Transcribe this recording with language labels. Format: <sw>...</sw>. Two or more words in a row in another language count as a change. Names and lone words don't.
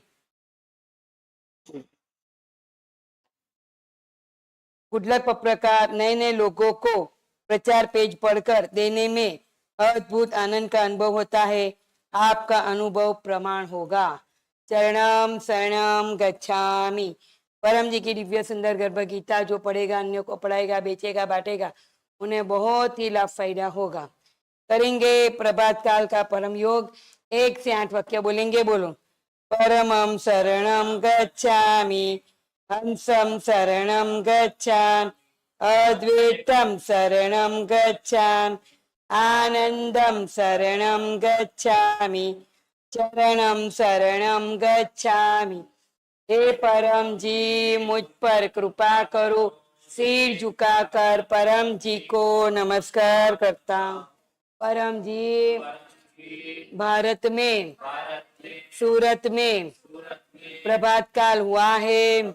<hi>गुडलक प्रकार नए नए लोगों को प्रचार पेज पढ़कर देने में अद्भुत आनंद का अनुभव होता है। आपका अनुभव प्रमाण होगा।</hi> <sa>चरणम शरणम गच्छामि।</sa> <hi>परम जी की दिव्य सुंदर गर्भ गीता जो पढ़ेगा, अन्यों को पढ़ाएगा, बेचेगा, बांटेगा, उन्हें बहुत ही लाभ फायदा होगा। करेंगे प्रभात काल का परम योग। 1 से 8 वाक्य बोलेंगे। बोलो।</hi> <sa>परमं शरणं गच्छामि, हंसं शरणं गच्छामि, अद्वैतं शरणं गच्छामि, आनंदं शरणं गच्छामि, चरणं शरणं गच्छामि।</sa> <hi>हे परम जी, मुझ पर कृपा करो। सिर झुकाकर परम जी को नमस्कार करता हूँ। परम जी, भारत में सूरत में प्रभात काल हुआ है।</hi>